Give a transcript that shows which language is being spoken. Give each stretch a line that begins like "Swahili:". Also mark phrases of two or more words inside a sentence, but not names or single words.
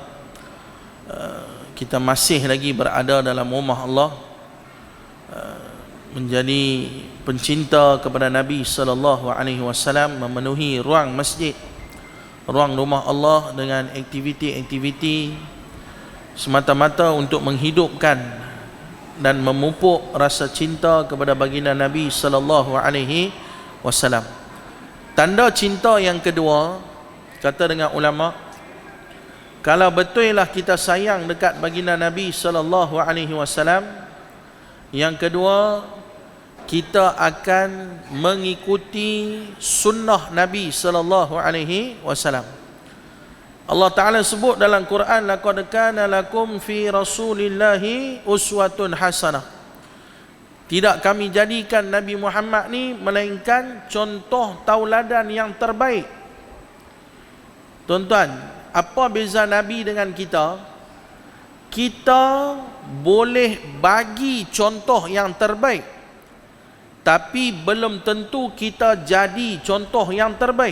Malay: Kita masih lagi berada dalam rumah Allah, menjadi pencinta kepada Nabi
Arabic: صلى الله عليه وسلم,
Malay: memenuhi ruang masjid, ruang rumah Allah dengan aktiviti-aktiviti semata-mata untuk menghidupkan dan memupuk rasa cinta kepada baginda Nabi
Arabic: صلى الله عليه وسلم.
Malay: Tanda cinta yang kedua, kata dengan ulama, kalau betullah kita sayang dekat baginda Nabi
Arabic: صلى الله عليه وسلم,
Malay: yang kedua, kita akan mengikuti sunnah Nabi
Arabic: صلى الله عليه وسلم.
Malay: Allah Taala sebut dalam Quran,
Arabic: لقد كان لكم في رسول الله أسوة حسنة.
Malay: Tidak kami jadikan Nabi Muhammad ni melainkan contoh tauladan yang terbaik. Tuan-tuan, apa beza Nabi dengan kita? Kita boleh bagi contoh yang terbaik, tapi belum tentu kita jadi contoh yang terbaik.